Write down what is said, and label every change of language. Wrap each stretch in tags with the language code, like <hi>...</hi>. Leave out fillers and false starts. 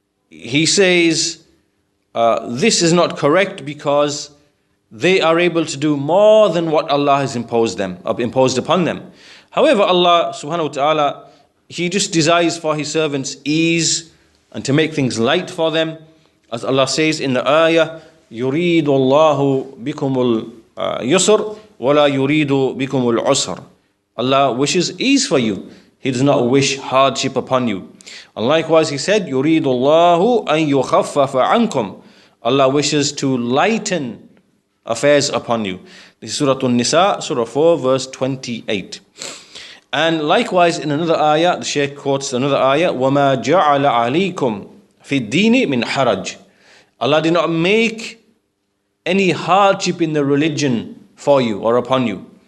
<en>He says, this is not correct because they are able to do more than what Allah has imposed upon them. However, Allah subhanahu wa ta'ala, He just desires for His servants ease and to make things light for them. As Allah says in the ayah,</en> <ar>يُرِيدُ اللَّهُ بِكُمُ الْيُسْرِ وَلَا يُرِيدُ بِكُمُ الْعُسْرِ.</ar> <en>Allah wishes ease for you. He does not wish hardship upon you. And likewise He said,</en> <ar>يُرِيدُ اللَّهُ أَن يُخَفَّفَ عَنْكُمْ.</ar> <en>Allah wishes to lighten affairs upon you. This is Surah An-Nisa, Surah 4, verse 28. And likewise in another ayah, the Shaykh quotes another ayah,</en> <ar>وَمَا جَعَلَ عَلَيْكُمْ فِي الدِّينِ مِنْ حَرَجٍ.</ar> <en>Allah did not make any hardship in the religion for you or upon you.</en>